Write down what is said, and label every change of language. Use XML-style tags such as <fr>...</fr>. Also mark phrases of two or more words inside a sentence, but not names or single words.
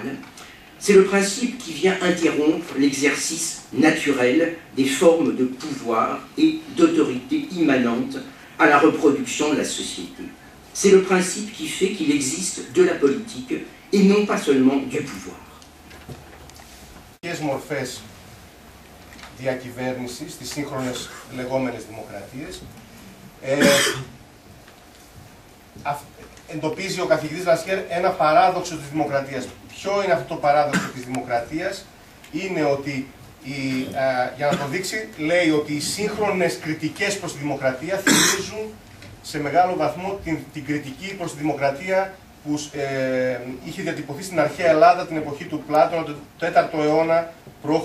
<fr>C'est le principe qui vient interrompre l'exercice naturel des formes de pouvoir et d'autorité immanentes à la reproduction de la société. C'est le principe qui fait qu'il existe de la politique et non pas seulement du pouvoir.</fr> <el>Ποιες μορφές διακυβέρνησης στις σύγχρονες λεγόμενες δημοκρατίες εντοπίζει ο καθηγητής Λασιέρ ένα παράδοξο της δημοκρατίας. Ποιο είναι αυτό το παράδοξο της δημοκρατίας? Είναι ότι, για να το δείξει, λέει ότι οι σύγχρονες κριτικές προς τη δημοκρατία θυμίζουν σε μεγάλο βαθμό την κριτική προς τη δημοκρατία που είχε διατυπωθεί στην αρχαία Ελλάδα την εποχή του Πλάτωνα, το 4ο αιώνα π.Χ.</el>